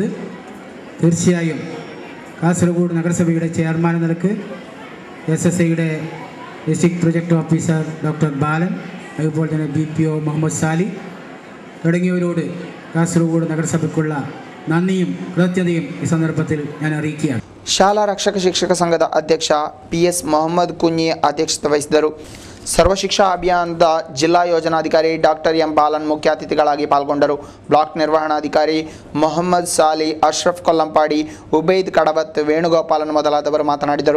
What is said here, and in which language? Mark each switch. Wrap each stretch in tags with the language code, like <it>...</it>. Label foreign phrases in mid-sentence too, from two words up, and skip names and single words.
<ml>തീർച്ചയായും കാസർഗോഡ് നഗരസഭയുടെ ചെയർമാൻ എന്ന നിലക്ക് SSAയുടെ ഡിസ്ട്രിക്ട് പ്രൊജക്ട് ഓഫീസർ ഡോക്ടർ ബാലൻ, അതുപോലെ തന്നെ BPO മുഹമ്മദ് സാലി തുടങ്ങിയവരോട് കാസർഗോഡ് നഗരസഭയ്ക്കുള്ള നന്ദിയും കൃതജ്ഞതയും ഈ സന്ദർഭത്തിൽ ഞാൻ അറിയിക്കുകയാണ്.</ml> <kn>ಶಾಲಾ ರಕ್ಷಕ ಶಿಕ್ಷಕ ಸಂಘದ ಅಧ್ಯಕ್ಷ PS ಮೊಹಮ್ಮದ್ ಕುಂಜಿ ಅಧ್ಯಕ್ಷತೆ ವಹಿಸಿದರು. ಸರ್ವ ಶಿಕ್ಷಾ ಅಭಿಯಾನದ ಜಿಲ್ಲಾ ಯೋಜನಾಧಿಕಾರಿ ಡಾಕ್ಟರ್ ಎಂ ಬಾಲನ್ ಮುಖ್ಯ ಅತಿಥಿಗಳಾಗಿ ಪಾಲ್ಗೊಂಡರು. ಬ್ಲಾಕ್ ನಿರ್ವಹಣಾಧಿಕಾರಿ ಮೊಹಮ್ಮದ್ ಸಾಲಿ, ಅಶ್ರಫ್ ಕೊಲ್ಲಂಪಾಡಿ, ಉಬೈದ್ ಕಡಬತ್, ವೇಣುಗೋಪಾಲನ್ ಮೊದಲಾದವರು ಮಾತನಾಡಿದರು.</kn>